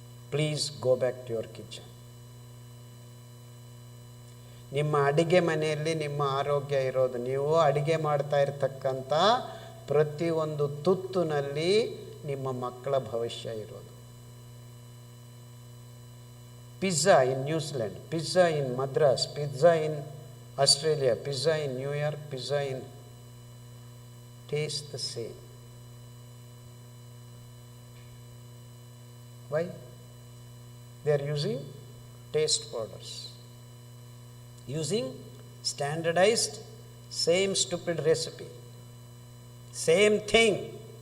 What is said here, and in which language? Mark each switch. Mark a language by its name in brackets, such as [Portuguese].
[English] Please go back to your kitchen. [Kannada] ನಿಮ್ಮ ಅಡಿಗೆ ಮನೆಯಲ್ಲಿ ನಿಮ್ಮ ಆರೋಗ್ಯ ಇರೋದು, ನೀವು ಅಡಿಗೆ ಮಾಡ್ತಾ ಇರತಕ್ಕಂಥ ಪ್ರತಿಯೊಂದು ತುತ್ತುನಲ್ಲಿ ನಿಮ್ಮ ಮಕ್ಕಳ ಭವಿಷ್ಯ ಇರೋದು. [English] Pizza in New Zealand, pizza in Madras, pizza in Australia, pizza in New York, pizza in taste the same. Why? They are using taste powders, using standardized same stupid recipe, same thing.